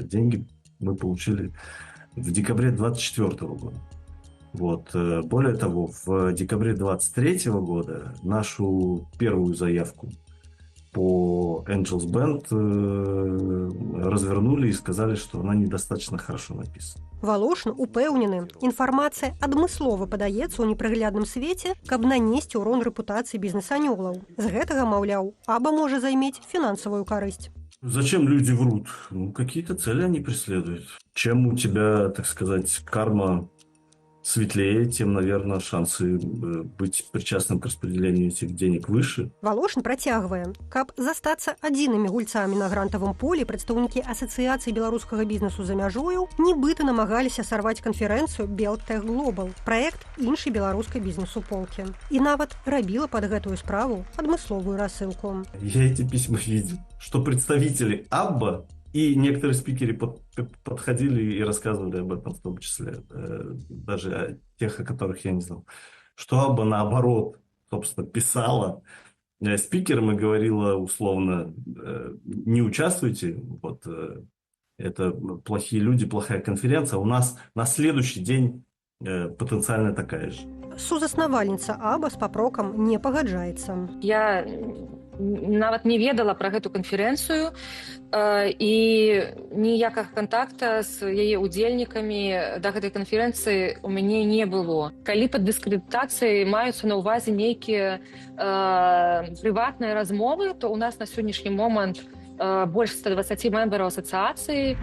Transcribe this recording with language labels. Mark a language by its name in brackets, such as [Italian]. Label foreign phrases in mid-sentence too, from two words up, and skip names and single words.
[Russian] Деньги мы получили в декабре 24-го года. Вот. Более того, в декабре 23 года нашу первую заявку по Angels Band развернули и сказали, что она недостаточно хорошо написана. [Belarusian] Валошын упэўнены, інфармацыя адмыслова падаецца ў непраглядным свеце, каб нанесці ўрон рэпутацыі бізнес-анёлаў. З гэтага, маўляў, АБА можа займець фінансавую карысць. [Russian] Зачем люди врут? Ну, какие-то цели они преследуют. Чем у тебя, так сказать, карма светлее, тем, наверное, шансы быть причастным к распределению этих денег выше. [Belarusian] Валошын працягвае, каб застацца адзінымі гульцамі на грантавым полі, прадстаўнікі асацыяцыі беларускага бізнесу за мяжою нібыта намагаліся сарваць канферэнцыю Белтех Глобал, праект іншай беларускай бізнес-суполкі. І нават рабіла пад гэтую справу адмысловую рассылку. [Russian] Я эти письма видел, что представители АБА и некоторые спикеры подходили и рассказывали об этом, в том числе, даже о тех, о которых я не знал, что АБА, наоборот, собственно, писала спикерам и говорила условно: не участвуйте, вот, это плохие люди, плохая конференция, у нас на следующий день потенциально такая же. [Belarusian] Сузаснавальніца АБА з папрокам не пагаджаецца. Я нават не ведала пра гэту канферэнцыю, і ніякага кантакта з яе удзельнікамі да гэтай канферэнцыі у мяне не было. Калі пад дыскрэдытацыяй маюцца на ўвазе нейкія прыватныя размовы, то ў нас на сённяшні момант больш 120 мембараў асацыяцыі.